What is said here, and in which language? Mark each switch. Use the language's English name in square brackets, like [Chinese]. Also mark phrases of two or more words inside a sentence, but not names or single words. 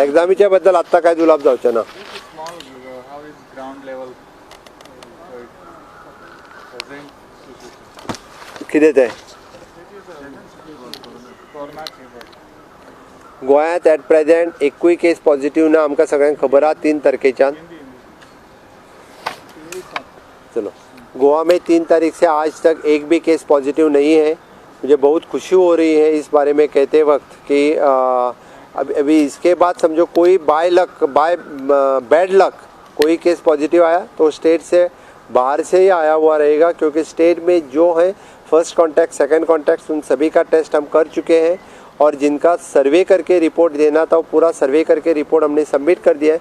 [Konkani] एक्झामीच्या बद्दल आत्ता काय जुलाब जावचे ना. कितें तें गोंयांत [English] at present [Konkani] एकूय [English] case positive [Konkani] ना आमकां सगळ्यांक खबर आहा 3 तारखेच्यान. [Hindi] चलो, गोवा में 3 तारीख से आज तक एक भी [English] case positive [Hindi] नहीं है. मुझे बहुत खुशी हो रही है इस बारे में कहते वक्त कि अभी इसके बाद समझो कोई [English] by bad luck [Hindi] कोई [English] case positive [Hindi] आया तो स्टेट से बाहर से ही आया हुआ रहेगा, क्योंकि स्टेट में जो है [English] first contact second contact [Hindi] उन सभी का टेस्ट हम कर चुके हैं और जिनका सर्वे करके रिपोर्ट देना था वो पूरा सर्वे करके रिपोर्ट हमने सबमिट कर दिया है.